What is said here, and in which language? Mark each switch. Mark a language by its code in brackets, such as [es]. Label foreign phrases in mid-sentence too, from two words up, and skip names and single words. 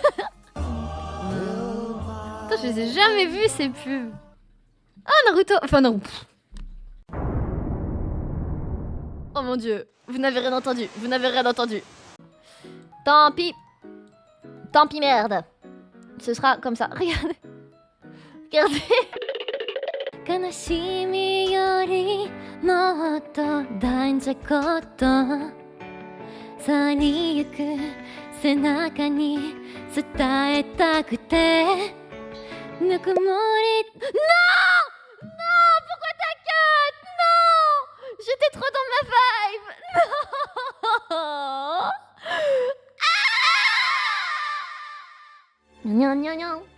[fr] Putain, je les ai jamais vus, ces pubs. Ah, Naruto. Enfin, non. Oh mon dieu. Vous n'avez rien entendu. Tant pis, merde. Ce sera comme ça. Regardez. [ja] 悲しみよりもっと大事こと去りゆく背中に伝えたくてぬくもり Non! [fr] Pourquoi ta quête? Non! J'étais trop dans ma vibe. Non! Gnan gnan gnan.